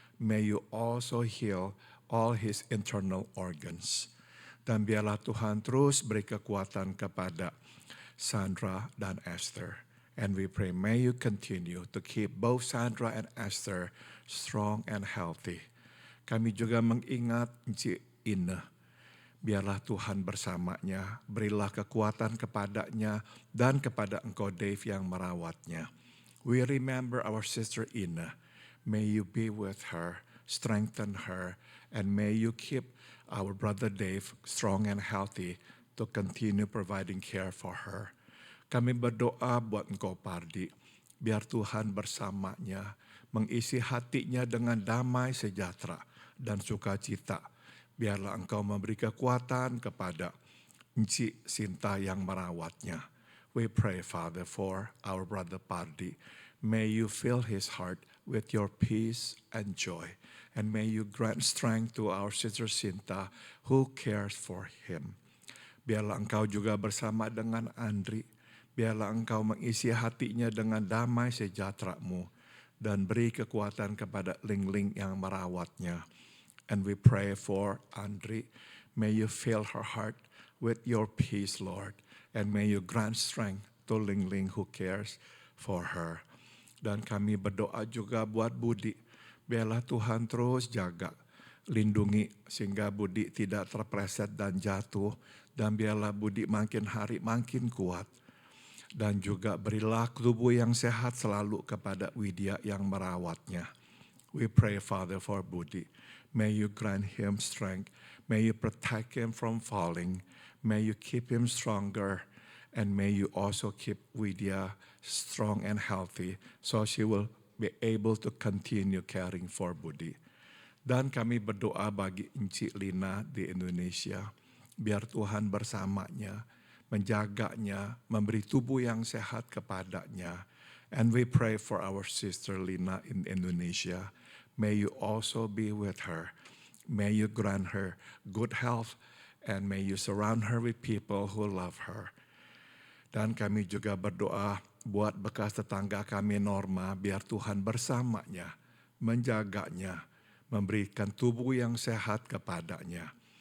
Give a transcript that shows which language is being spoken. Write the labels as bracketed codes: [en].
[en] May you also heal all his internal organs. [id] Dan biarlah Tuhan terus beri kekuatan kepada Sandra dan Esther. [en] And we pray, may you continue to keep both Sandra and Esther strong and healthy. [id] Kami juga mengingat Encik Ina. Biarlah Tuhan bersamanya, berilah kekuatan kepadanya dan kepada Engkau Dave yang merawatnya. [en] We remember our sister Ina. May you be with her, strengthen her, and may you keep our brother Dave strong and healthy to continue providing care for her. [id] Kami berdoa buat Engkau Pardi, biar Tuhan bersamanya, mengisi hatinya dengan damai sejahtera dan sukacita. Biarlah Engkau memberi kekuatan kepada Encik Sinta yang merawatnya. [en] We pray, Father, for our brother Pardi. May you fill his heart with your peace and joy. And may you grant strength to our sister Sinta who cares for him. [id] Biarlah Engkau juga bersama dengan Andri. Biarlah Engkau mengisi hatinya dengan damai sejahtera-Mu dan beri kekuatan kepada Ling-Ling yang merawatnya. [en] And we pray for Andri. May you fill her heart with your peace, Lord. And may you grant strength to Ling-Ling who cares for her. [id] Dan kami berdoa juga buat Budi. Biarlah Tuhan terus jaga, lindungi sehingga Budi tidak terpleset dan jatuh. Dan biarlah Budi makin hari makin kuat. Dan juga berilah tubuh yang sehat selalu kepada Widya yang merawatnya. [en] We pray, Father, for Budi. May you grant him strength. May you protect him from falling. May you keep him stronger. And may you also keep Widya strong and healthy so she will be able to continue caring for Budi. [id] Dan kami berdoa bagi Encik Lina di Indonesia. Biar Tuhan bersamanya, menjaganya, memberi tubuh yang sehat kepadanya. [en] And we pray for our sister Lina in Indonesia. May you also be with her. May you grant her good health and may you surround her with people who love her. [id] Dan kami juga berdoa buat bekas tetangga kami Norma, biar Tuhan bersamanya, menjaganya, memberikan tubuh yang sehat kepadanya.